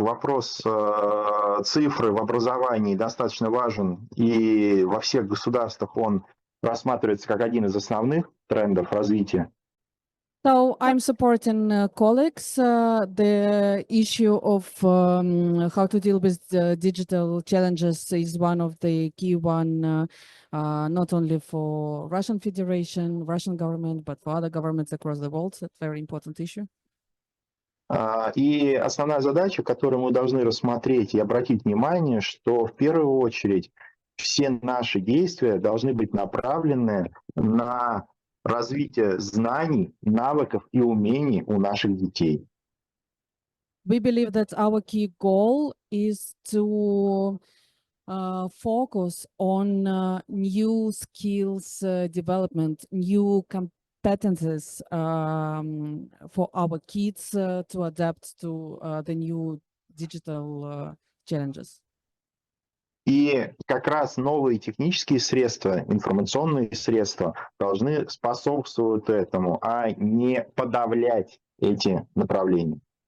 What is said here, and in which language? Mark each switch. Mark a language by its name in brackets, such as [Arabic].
[Russian] Вопрос цифры в образовании достаточно важен, и во всех государствах он рассматривается как один из основных трендов развития. [English] So I'm supporting colleagues. The issue of how to deal with digital challenges is one of the key one, not only for Russian Federation, Russian government, but for other governments across the world. It's a very important issue. [Russian] И основная задача, которую мы должны рассмотреть и обратить внимание, что в первую очередь все наши действия должны быть направлены на развитие знаний, навыков и умений у наших детей. [English] We believe that our key goal is to focus on new skills development, new competences for our kids to adapt to the new digital challenges. [Russian] И как раз новые технические средства, информационные средства должны способствовать этому, а не подавлять эти направления.